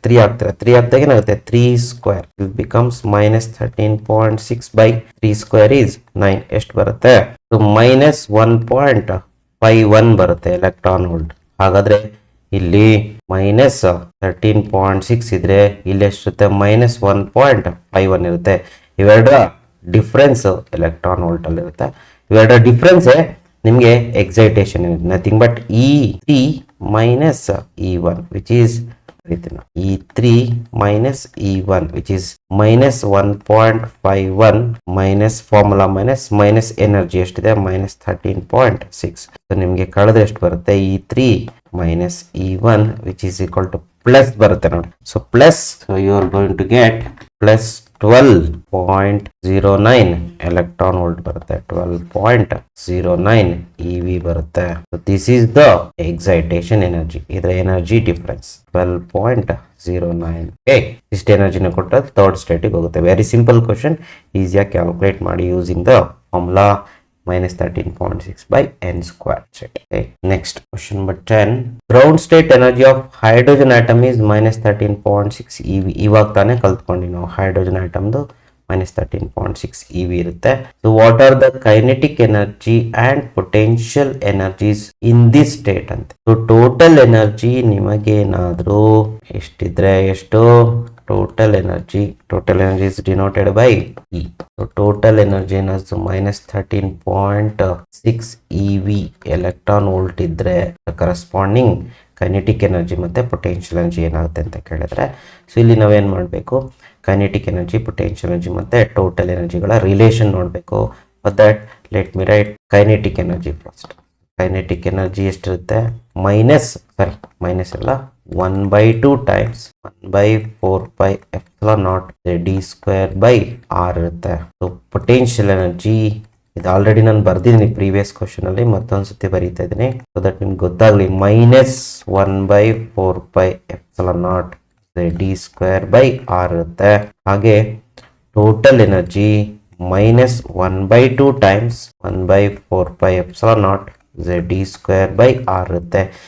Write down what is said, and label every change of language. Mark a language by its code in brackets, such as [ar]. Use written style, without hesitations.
[kn] 3 ಆಗ್ತಾರೆ. 3 ಆಗ್ದಾಗ ಏನಾಗುತ್ತೆ? 3 square. [en] It becomes -13.6 by 3 square is 9. [kn] ಎಷ್ಟು ಬರುತ್ತೆ? -1.51 ಬರುತ್ತೆ ಎಲೆಕ್ಟ್ರಾನ್ ವೋಲ್ಟ್. ಹಾಗಾದ್ರೆ ಇಲ್ಲಿ -13.6 ಇದ್ರೆ ಇಲ್ಲಿ ಎಷ್ಟಿರುತ್ತೆ? -1.51 ಇರುತ್ತೆ. ಇವೆರಡರ ಡಿಫ್ರೆನ್ಸ್ ಎಲೆಕ್ಟ್ರಾನ್ ವೋಲ್ಟ್ ಅಲ್ಲಿ ಇರುತ್ತೆ. ಇವೆರಡರ ಡಿಫ್ರೆನ್ಸ್ ನಿಮಗೆ [en] Excitation nothing but E3 minus E1 which is E3 minus E1 which is -1.51 minus formula minus energy ಎಷ್ಟಿದೆ? [kn] -13.6. ಸೊ ನಿಮಗೆ ಕಳೆದ್ರೆ ಎಷ್ಟು ಬರುತ್ತೆ? [en] E3 minus E1 which is equal to [kn] plus ಬರುತ್ತೆ ನೋಡಿ. [en] So plus, so you are going to get plus 12.09 electron volt ಬರುತ್ತೆ. 12.09 EV ಬರುತ್ತೆ. This is the excitation energy. [kn] ಇದರ ಎನರ್ಜಿ ಡಿಫರೆನ್ಸ್ 12.09. ಇಷ್ಟು ಎನರ್ಜಿನ ಕೊಟ್ಟರೆ ಥರ್ಡ್ ಸ್ಟೇಟಿಗೆ ಹೋಗುತ್ತೆ. [en] very simple question, [kn] ಈಸಿಯಾಗಿ calculate ಮಾಡಿ using the formula -13.6 by n square. [en] Okay. Next question number 10. Ground state energy of hydrogen atom is -13.6 eV. [kn] ಇವಾಗ ತಾನೇ ಕಲ್ತ್ಕೊಂಡಿ ನಾವು ಹೈಡ್ರೋಜನ್ ಆಟಮ್ದು -13.6 eV ಇರುತ್ತೆ. [en] So what are the kinetic energy and potential energies in this state ಅಂತ. [kn] So total energy ನಿಮಗೇನಾದ್ರೂ ಎಷ್ಟಿದ್ರೆ ಎಷ್ಟು? [en] Total energy is denoted by E. So total energy is -13.6 eV electron volt [kn] ಇದ್ರೆ corresponding kinetic energy ಮತ್ತೆ potential energy ಏನಾಗುತ್ತೆ ಅಂತ ಕೇಳಿದ್ರೆ, so ಇಲ್ಲಿ ನಾವೇನ್ ಮಾಡಬೇಕು? kinetic energy, potential energy ಮತ್ತೆ total energyಗಳ ರಿಲೇಷನ್ ನೋಡಬೇಕು. [en] For that let me write kinetic energy first. [kn] kinetic energy ಎಷ್ಟಿರುತ್ತೆ? ಮೈನಸ್ ಅಲ್ಲ, 1/2 times 1/4 pi epsilon naught d square by r ಇರುತ್ತೆ. ಸೊ ಪೊಟೆನ್ಷಿಯಲ್ ಎನರ್ಜಿ ಇದು ಆಲ್ರೆಡಿ ನಾನು ಬರ್ದಿದ್ದೀನಿ ಪ್ರೀವಿಯಸ್ ಕ್ವಶನ್ ಅಲ್ಲಿ, ಮತ್ತೊಂದ್ಸತಿ ಬರೀತಾ ಇದ್ದೀನಿ ಸೊ ದಟ್ ನಿಮ್ಗೆ ಗೊತ್ತಾಗ್ಲಿ. [en] -1/4 pi epsilon naught d square by r ಇರುತ್ತೆ. ಹಾಗೆ total energy -1/2 times 1/4 pi epsilon naught d square by r ಇರುತ್ತೆ.